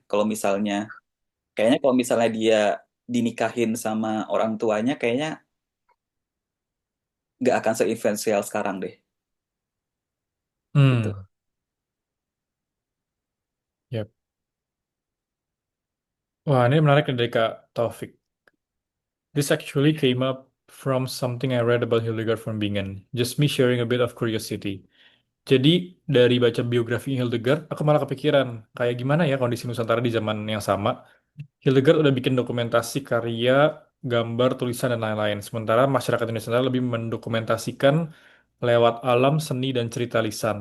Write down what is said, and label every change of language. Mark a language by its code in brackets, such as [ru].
[id] Kalau misalnya dia dinikahin sama orang tuanya kayaknya nggak akan seinfluensial sekarang deh gitu. Hmm, yep. Wah, ini menarik dari Kak Taufik. [en] This actually came up from something I read about Hildegard von Bingen. Just me sharing a bit of curiosity. [id] Jadi dari baca biografi Hildegard, aku malah kepikiran kayak gimana ya kondisi Nusantara di zaman yang sama. Hildegard udah bikin dokumentasi karya, gambar, tulisan, dan lain-lain. Sementara masyarakat Indonesia lebih mendokumentasikan lewat alam, seni, dan cerita lisan.